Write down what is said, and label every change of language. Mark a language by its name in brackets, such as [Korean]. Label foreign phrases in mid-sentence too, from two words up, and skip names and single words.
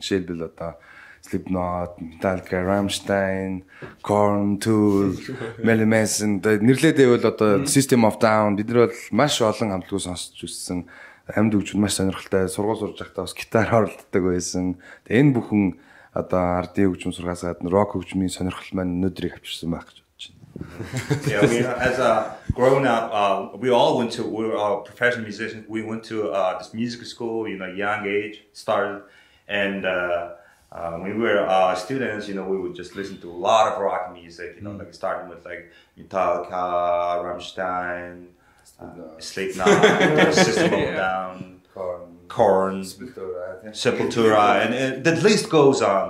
[Mongolian] Жишээлбэл одоо Slipknot, Metallica, Rammstein, Korn, Tool, Marilyn Manson нэрлээд байвал одоо System of a Down бид нар бол маш олон хамтлагууд сонсч үзсэн. Амьд хөгжмөд маш сонирхолтой. Сургууль сурж байхдаа бас гитар оролддог байсан. Тэгээ энэ бүхэн одоо ардын хөгжим сургаас гадна рок хөгжмийн сонирхол маань өнөөдрийг авчирсан байх гэж бодож байна. [English] Yeah, I mean, as a grown up, we were all professional musicians. We went to this music school, you know, young age, started, and when we were students, you know, we would just listen to a lot of rock music, you know, like starting with like Metallica, Rammstein, Slipknot, System of a Down, Korn, Sepultura, and the list goes on.